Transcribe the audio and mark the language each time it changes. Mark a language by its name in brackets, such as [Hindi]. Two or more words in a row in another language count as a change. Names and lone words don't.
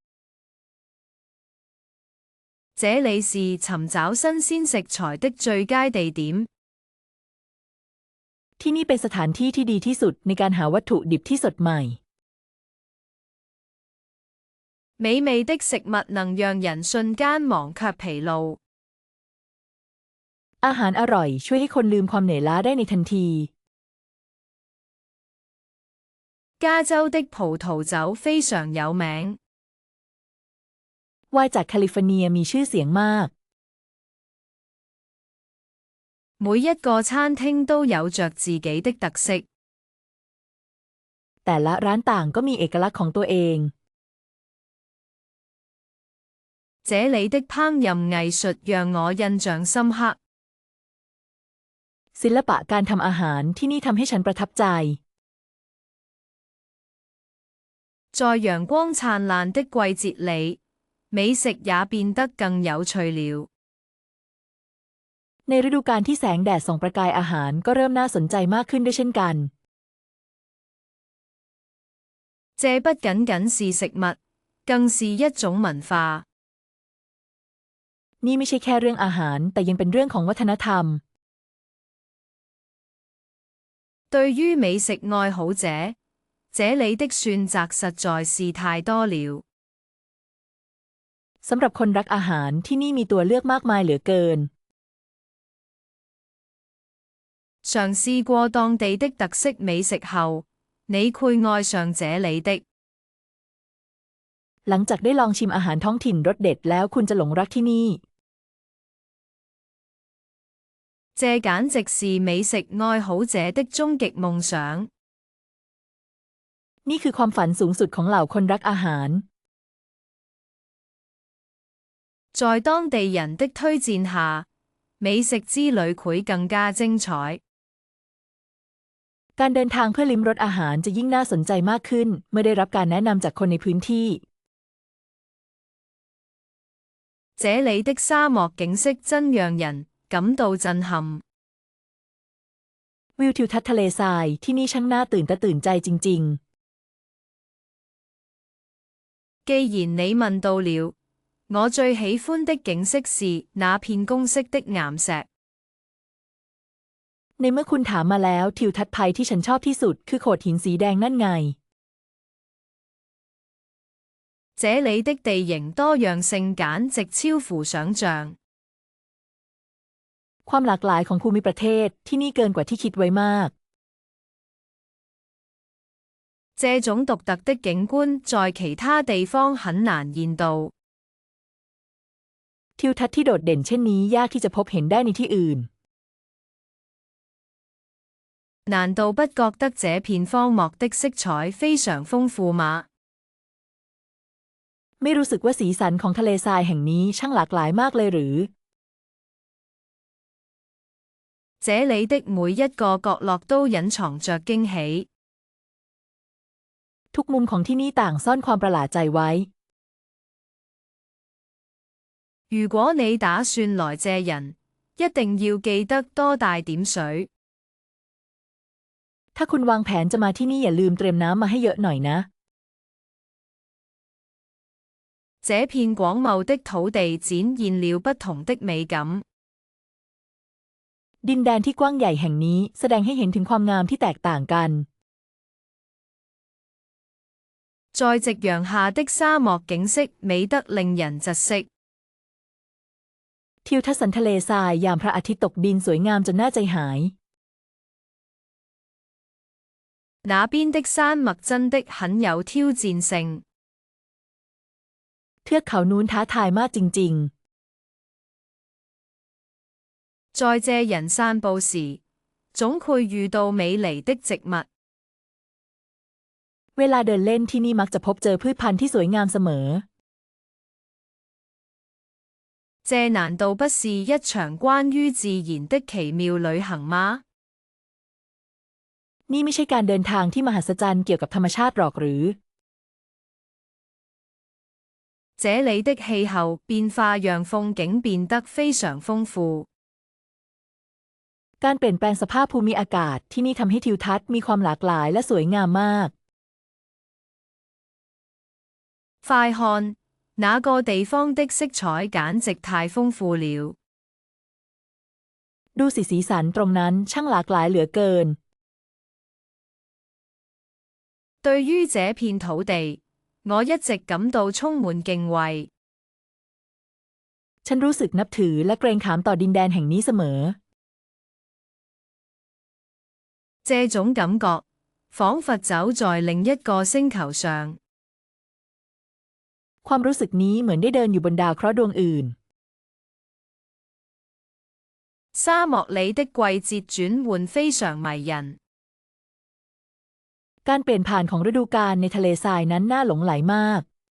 [Chinese] 這裡是尋找新鮮食材的最佳地點。 [Thai] ที่นี่เป็นสถานที่ที่ดีที่สุดในการหาวัตถุดิบที่สดใหม่ [Chinese] 美味的食物能讓人瞬間忘卻疲勞。 [Thai] อาหารอร่อยช่วยให้คนลืมความเหนื่อยล้าได้ในทันที [Chinese] 加州的葡萄酒非常有名。 [Thai] ไวน์จากแคลิฟอร์เนียมีชื่อเสียงมาก [Chinese] 每一個餐廳都有着自己的特色。 [Thai] แต่ละร้านต่างก็มีเอกลักษณ์ของตัวเอง [Chinese] 這裡的烹飪藝術讓我印象深刻。 [Thai] ศิลปะการทำอาหารที่นี่ทำให้ฉันประทับใจ [Chinese] 在陽光燦爛的季節裡，美食也變得更有趣了。 [Thai] ในฤดูกาลที่แสงแดดส่องประกายอาหารก็เริ่มน่าสนใจมากขึ้นด้วยเช่นกัน [Chinese] 這不僅僅是食物，更是一種文化。 [Thai] นี่ไม่ใช่แค่เรื่องอาหารแต่ยังเป็นเรื่องของวัฒนธรรม [Chinese] 對於美食愛好者，這裡的選擇實在是太多了。 [Thai] สำหรับคนรักอาหารที่นี่มีตัวเลือกมากมายเหลือเกิน [Chinese] 嘗試過當地的特色美食後，你會愛上這裡的。 [Thai] หลังจากได้ลองชิมอาหารท้องถิ่นรสเด็ดแล้วคุณจะหลงรักที่นี่ [Chinese] 這簡直是美食愛好者的終極夢想。 [Thai] นี่คือความฝันสูงสุดของเหล่าคนรักอาหาร [Chinese] 在當地人的推薦下，美食之旅會更加精彩。 [Thai] การเดินทางเพื่อลิ้มรสอาหารจะยิ่งน่าสนใจมากขึ้นเมื่อได้รับการแนะนำจากคนในพื้นที่ [Chinese] 這裡的沙漠景色真讓人感到震撼。 [Thai] วิวทิวทัศน์ทะเลทรายที่นี่ช่างน่าตื่นตาตื่นใจจริง [Chinese] 既然你問到了，我最喜歡的景色是那片公式的岩石。 [Thai] ในเมื่อคุณถามมาแล้วทิวทัศน์ภัยที่ฉันชอบที่สุดคือโขดหินสีแดงนั่นไง [Chinese] 這裏的地形多樣性簡直超乎想象。 [Thai] ความหลากหลายของภูมิประเทศที่นี่เกินกว่าที่คิดไว้มาก [Chinese] 這種獨特的景觀在其他地方很難見到。 [Thai] ทิวทัศน์ที่โดดเด่นเช่นนี้ยากที่จะพบเห็นได้ในที่อื่น [Chinese] 難道不覺得這片荒漠的色彩非常豐富嗎？ [Thai] ไม่รู้สึกว่าสีสันของทะเลทรายแห่งนี้ช่างหลากหลายมากเลยหรือ [Chinese] 這裏的每一個角落都隱藏着驚喜。 [Thai] ทุกมุมของที่นี่ต่างซ่อนความประหลาดใจไว้ [Chinese] 如果你打算來這人，一定要記得多帶點水。 [Thai] ถ้าคุณวางแผนจะมาที่นี่อย่าลืมเตรียมน้ำมาให้เยอะหน่อยนะ [Chinese] 這片廣袤的土地展現了不同的美感。 [Thai] ดินแดนที่กว้างใหญ่แห่งนี้แสดงให้เห็นถึงความงามที่แตกต่างกัน [Chinese] 在夕陽下的沙漠景色美得令人窒息。 [Thai] ทิวทัศน์ทะเลทรายยามพระอาทิตย์ตกดินสวยงามจนน่าใจหาย [Chinese] 那邊的山脈真的很有挑戰性。 [Thai] เทือกเขานู้นท้าทายมากจริง [Chinese] 在這人散步時，總會遇到美麗的植物。 [Thai] ๆเวลาเดินเล่นที่นี่มักจะพบเจอพืชพันธุ์ที่สวยงามเสมอ [Chinese] 這難道不是一場關於自然的奇妙旅行嗎？ [Thai] นี่ไม่ใช่การเดินทางที่มหัศจรรย์เกี่ยวกับธรรมชาติหรอกหรือ [Chinese] 這裏的氣候變化讓風景變得非常豐富。 [Thai] การเปลี่ยนแปลงสภาพภูมิอากาศที่นี่ทำให้ทิวทัศน์มีความหลากหลายและสวยงามมาก [Chinese] 快看，那個地方的色彩簡直太豐富了。 [Thai] ดูสีสันตรงนั้นช่างหลากหลายเหลือเกิน [Chinese] 對於這片土地，我一直感到充滿敬畏。 [Thai] ฉันรู้สึกนับถือและเกรงขามต่อดินแดนแห่งนี้เสมอ [Chinese] 這種感覺，彷彿走在另一個星球上。 [Thai] ความรู้สึกนี้เหมือนได้เดินอยู่บนดาวเคราะห์ดวงอื่น [Chinese] 沙漠裏的季節轉換非常迷人。 [Thai] การเปลี่ยนผ่านของฤดูกาลในทะเลทรายนั้นน่าหลงใหลมาก